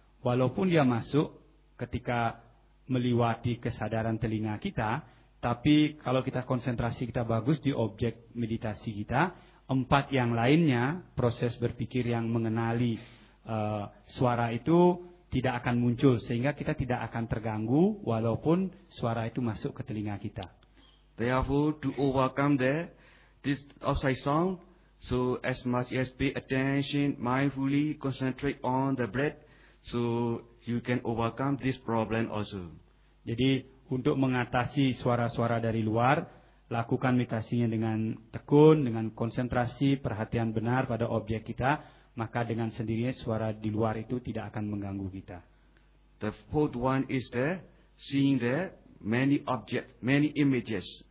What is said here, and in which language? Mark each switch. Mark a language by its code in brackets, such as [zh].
[id] Walaupun dia masuk ketika meliwati kesadaran telinga kita, tapi kalau kita konsentrasi kita bagus di objek meditasi kita, 4 yang lainnya, proses berpikir yang mengenali suara itu tidak akan muncul, sehingga kita tidak akan terganggu walaupun suara itu masuk ke telinga kita. [en] Therefore, to overcome there, this outside sound, so as much as pay attention, mindfully concentrate on the breath, so you can overcome this problem also. [id] Jadi, untuk mengatasi suara-suara dari luar, lakukan meditasinya dengan tekun, dengan konsentrasi, perhatian benar pada objek kita, maka dengan sendirinya suara di luar itu tidak akan mengganggu kita. [en] The fourth one is the seeing the many object, many images.